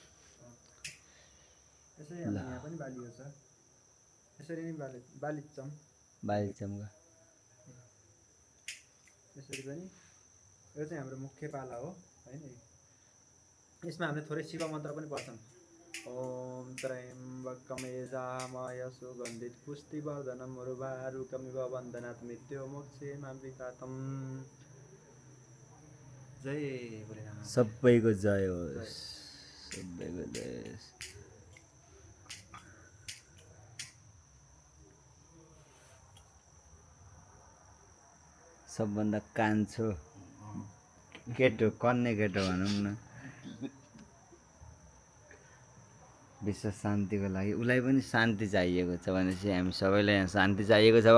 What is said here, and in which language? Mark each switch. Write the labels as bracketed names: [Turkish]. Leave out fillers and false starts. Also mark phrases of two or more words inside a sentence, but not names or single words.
[Nepali] यसरी हाम्रो यहाँ पनि बालियो छ, यसरी नै बालिन्छौँ यसरी पनि। यो चाहिँ हाम्रो मुख्य पाला हो होइन। यसमा हामीले थोरै शिव मन्त्र पनि पढ्छौँ। [Sanskrit] ओम त्र्यम्बकं यजामहे सुगन्धिं पुष्टिवर्धनम् उर्वारुकमिव बन्धनात् मृत्युर्मोक्षामामृतात्। [Nepali] जय भोलेनाथ। सबैको जय होस्, सबैको जय होस्। सबभन्दा कान्छो केटो, कन्ने केटो भनौँ न, विश्व शान्तिको लागि उसलाई पनि शान्ति चाहिएको छ भनेपछि हामी सबैलाई यहाँ शान्ति चाहिएको छ।